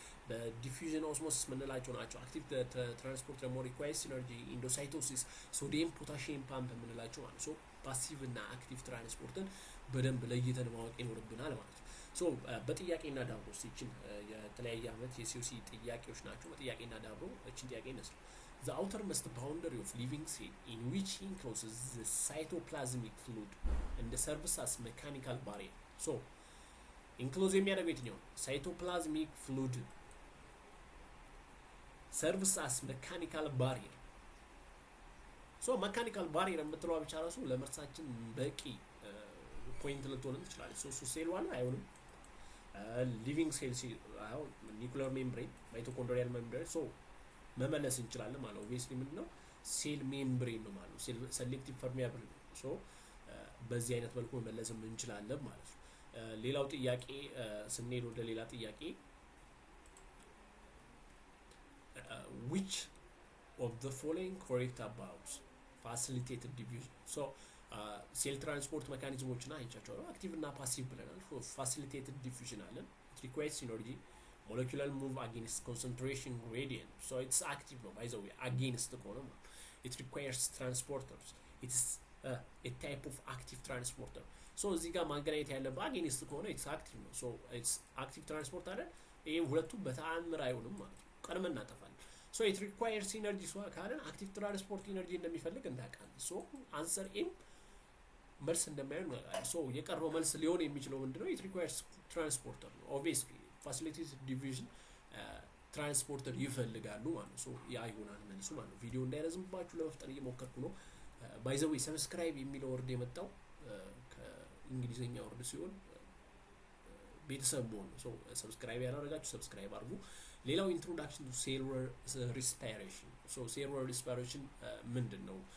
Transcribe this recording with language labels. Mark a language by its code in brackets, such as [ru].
[am] በዲፊውዥን ኦስሞሲስ የምንላቸው ናቸው። አክቲቭ ትራንስፖርት ደግሞ ሪኳየርስ ኢነርጂ ኢንዶሳይቶሲስ፣ ሶዲየም ፖታሺየም ፓምፕ የምንላቸው ማለት ነው። ሶ ፓሲቭ እና አክቲቭ ትራንስፖርትን በደንብ ለይተን ማወቅ ይኖርብናል ማለት ነው። ሶ በጥያቄና ዳቦ ይችን የተለያየ ዓመት የሲኦሲ ጥያቄዎች ናቸው። በጥያቄና ዳቦ እችን ጥያቄ ይመስላል። [en] The outermost boundary of living cell in which encloses the cytoplasmic fluid and serves as mechanical barrier. So, enclose [am] የሚያደርገው የትኛው [en] cytoplasmic fluid serves as mechanical barrier. [am] So, mechanical barrier የምትለዋ ብቻ ራሱ ለመርሳችን በቂ ፖይንት ልትሆን ትችላለች። ሶ ሴል ዋን አይሆንም። ሊቪንግ ሴል አሁን ኒኩለር ሜምብሬን፣ ማይቶኮንድሪያል ሜምብሬን ሶ መመለስ እንችላለን ማለት ነው። ኦብቪየስሊ ምንድነው ሴል ሜምብሬን ነው ማለት ነው። ሴሌክቲቭ ፐርሚያብል ነው። ሶ በዚህ አይነት መልኩ መመለስም እንችላለን ማለት ነው። ሌላው ጥያቄ ስንሄድ ወደ ሌላ ጥያቄ [en] which of the following correct about facilitated diffusion? [am] So ሴል ትራንስፖርት ሜካኒዝሞችን አይቻቸዋለሁ። አክቲቭ እና ፓሲቭ ብለናል። ፋሲሊቴትድ ዲፊውዥን አለን። [en] it requires energy, molecular move against concentration gradient, so it's active no by the way against the column. It requires transporters. It's a type of active transporter. So [am] እዚህ ጋር ማገናኘት ያለበት [en] against [am] ከሆነ [en] it's active ነው። so it's active transporter [am] አይደል? ይሄ ሁለቱ በተአምር አይሆንም ማለት ነው። ቀድመን እናጠፋለን። [en] so it requires energy so [am] ካለን active transport energy እንደሚፈልግ እንዳውቃለን። so answer in መልስ እንደማይሆን so የቀረው መልስ ሊሆን የሚችለው ምንድነው? [en] it requires transporter [am] ነው [en] obviously facilitated diffusion [am] ትራንስፖርተር ይፈልጋሉ ማለት ነው። ሶ ያ ይሆናል መልሱ ማለት ነው። ቪዲዮ እንዳይረዝምባችሁ ለመፍጠር እየሞከርኩ ነው። ባይ ዘ ዌይ ሰብስክራይብ የሚለው ወርድ የመጣው ከእንግሊዘኛ ወርድ ሲሆን ቤተሰብ መሆን ነው። ሶ ሰብስክራይብ ያላደረጋችሁ ሰብስክራይብ አድርጉ። ሌላው ኢንትሮዳክሽን ቱ ሴሉላር ሪስፓይሬሽን። ሶ ሴሉላር ሪስፓይሬሽን ምንድን ነው?